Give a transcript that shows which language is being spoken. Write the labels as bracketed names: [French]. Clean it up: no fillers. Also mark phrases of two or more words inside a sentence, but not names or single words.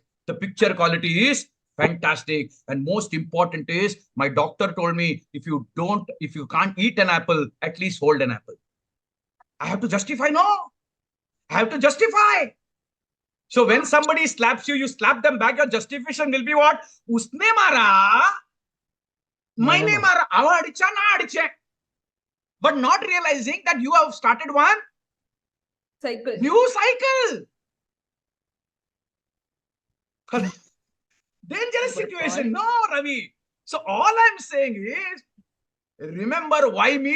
[English] The picture quality is fantastic. And most important is, my doctor told me, if you can't eat an apple, at least hold an apple. I have to justify? No. I have to justify. So when somebody slaps you, you slap them back. Your justification will be what? [Hindi] उसने मारा, मैंने मारा, [Tamil] அவ அடிச்சா நா அடிச்சே. [English] But not realizing that you have started one new cycle. Dangerous situation. No, Ravi. So all I'm saying is, remember, why me?